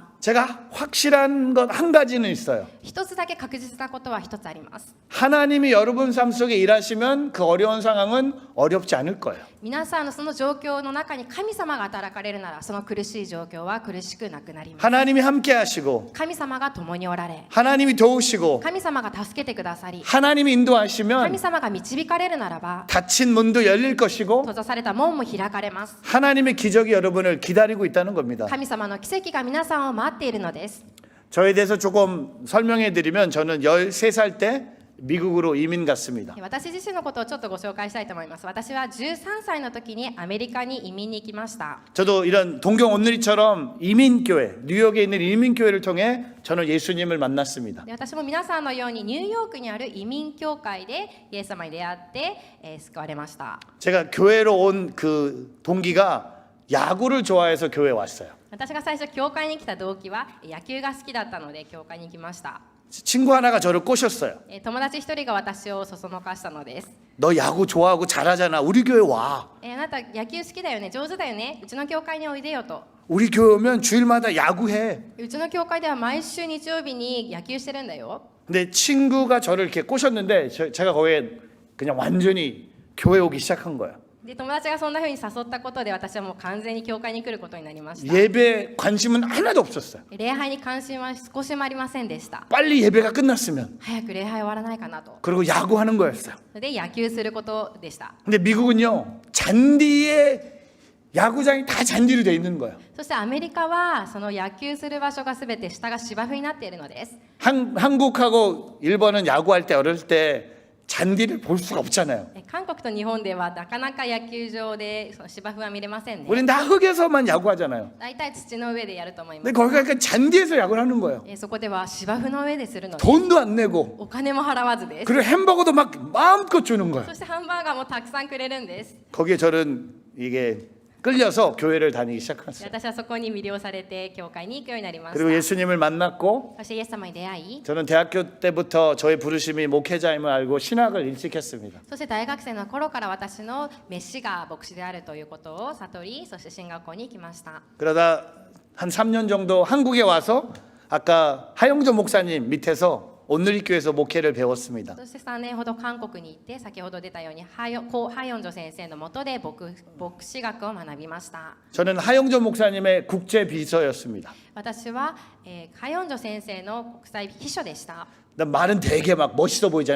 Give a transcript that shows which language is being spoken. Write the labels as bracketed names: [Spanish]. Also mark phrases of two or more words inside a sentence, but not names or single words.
[Korean] 제가 확실한 것 한 가지는 있어요. [Japanese] 一つだけ確実なことは一つあります。 [Korean] 하나님이 여러분 삶 속에 일하시면 그 어려운 상황은 어렵지 않을 거예요. [Japanese] 皆さんのその状況の中に神様が働かれるなら、その苦しい状況は苦しくなくなります。 [Korean] 하나님이 함께 하시고 [Japanese] 神様が共におられ、 [Korean] 하나님이 도우시고 [Japanese] 神様が助けてくださり、 [Korean] 하나님이 [Japanese] 神 [Korean] 인도하시면 [Japanese] 様が導かれるならば、 [Korean] 닫힌 문도 열릴 것이고 [Japanese] 閉ざされた門も開かれます。 [Korean] 하나님의 기적이 여러분을 기다리고 있다는 겁니다. [Japanese] 神様の奇跡が皆さんを待っているのです。 [Korean] 저에 대해서 조금 설명해 드리면 저는 13살 때 미국으로 이민 갔습니다. [Japanese] 私自身のことをちょっとご紹介したいと思います。私は13歳の時にアメリカに移民に行きました。 [Korean] 저도 이런 동경 온누리처럼 이민교회, 뉴욕에 있는 이민교회를 통해 저는 예수님을 만났습니다. [Japanese] で私も皆さんのようにニューヨークにある移民教会でイエス様に出会って、救われました。 [Korean] 제가 교회로 온 그 동기가 야구를 좋아해서 교회에 왔어요. [Japanese] 私が最初教会に来た動機は野球が好きだったので教会に行きました。 [Korean] 친구 하나가 저를 꼬셨어요. [Japanese] 友達一人が私をそそのかしたのです。 [Korean] 너 야구 좋아하고 잘하잖아. 우리 교회 와. [Japanese] あなた野球好きだよね、上手だよね、うちの教会においでよと。 [Korean] 우리 교회 오면 주일마다 야구해. [Japanese] うちの教会では毎週日曜日に野球してるんだよ。 [Korean] 근데 친구가 저를 이렇게 꼬셨는데 제가 거기에 그냥 완전히 교회 오기 시작한 거예요. [Japanese] で友達がそんな風に誘ったことで私はもう完全に教会に来ることになりました。 [Korean] 예배 관심은 하나도 없었어요. [Japanese] 礼拝に関心は少しもありませんでした。 [Korean] 빨리 예배가 끝났으면 [Japanese] 早く礼拝終わらないかなと。 [Korean] 그리고 야구하는 거였어요. [Japanese] で野球することでした。 [Korean] 근데 미국은요 잔디에 야구장이 다 잔디로 돼 있는 거예요. [Japanese] そしてアメリカはその野球する場所がすべて下が芝生になっているのです。 [Korean] 한국하고 일본은 야구할 때 어릴 때 잔디를 볼 수가 없잖아요. [Japanese] 韓国と日本ではなかなか野球場でその芝生は見れませんね。 [Korean] 우리는 다 흙에서만 야구하잖아요. [Japanese] 大体土の上でやると思いま [Korean] 근데 [Japanese] す。 [Korean] 거기가 그러니까 잔디에서 야구를 하는 거예요. [Japanese] そこでは芝生の上でするので [Korean] 돈도 안 내고 [Japanese] お金も払わずです。 [Korean] 그리고 햄버거도 막 마음껏 주는 거예요. [Japanese] そしてハンバーガーもたくさんくれるんです。 [Korean] 거기에 저는 이게 끌려서 교회를 다니기 [Japanese] で [Korean] 시작했어요. [Japanese] 私はそこに魅了されて教会に行くようになりまし [Korean] 그리고 [Japanese] た。 [Korean] 예수님을 만났고 [Japanese] そしてイエス様に出会い、 [Korean] 저는 대학교 때부터 저의 부르심이 목회자임을 알고 신학을 일찍 했습니다. [Japanese] そして大学生の頃から私の召しが牧師であるということを悟り、そして進学校に行きました。 [Korean] 그러다 한 3년 정도 한국에 와서 아까 하영조 목사님 밑에서 온누리교회에서 목회를 배웠습니다. [Japanese] そして3年ほど韓国に行って、先ほど出たようにコ・ハヨンジョ先生の下で牧師学を学びました。 [Korean] 저는 하영조 목사님의 국제 비서였습니다. [Japanese] 私は、ハヨンジョ先生の国際秘書でした。 [Korean] 말은 되게 막 멋있어 보이잖아요.